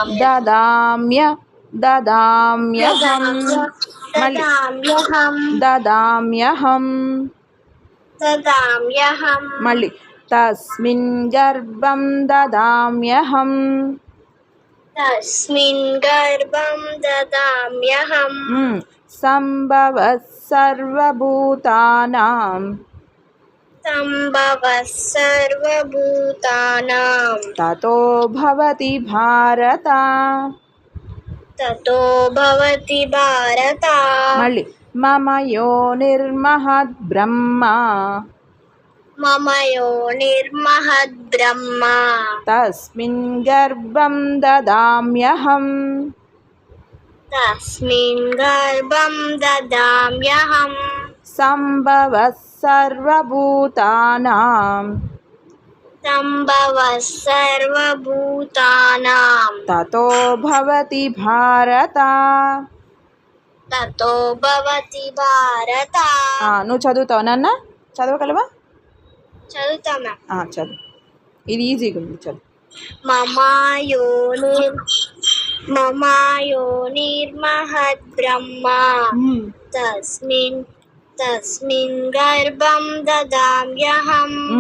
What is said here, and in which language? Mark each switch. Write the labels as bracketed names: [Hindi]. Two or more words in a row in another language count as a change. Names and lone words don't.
[Sanskrit] ददाम्यहम्. మళ్ళీ ददाम्यहम्. ददाम्यहम्. ददाम्यहम्. మళ్ళీ तस्मिन् गर्भं ददाम्यहम्. तस्मिन् गर्भं ददाम्यहम्. सम्भव सर्वभूतानाम्. सम्भव सर्वभूतानाम्. ततो भवति भारत. ततो भवति भारत. మళ్ళీ मम योनिर्महद् ब्रह्म. मम योनिर्महद् ब्रह्म. तस्मिन् गर्भं ददाम्यहम्. तस्मिन् गर्भं ददाम्यहम्. सम्भव सर्वभूतानाम्. सम्भव सर्वभूतानाम्. ततो भवति भारत. ततो भवति भारत. [Telugu] నువ్వు చదువుతావు నాన్న? చదవగలవా? చదువుతామా? చదువు. ఇది ఈజీగా ఉంది, చదువు. [Sanskrit] मम योनिर्महद् ब्रह्म. तस्मिन् गर्भं ददाम्यहम्.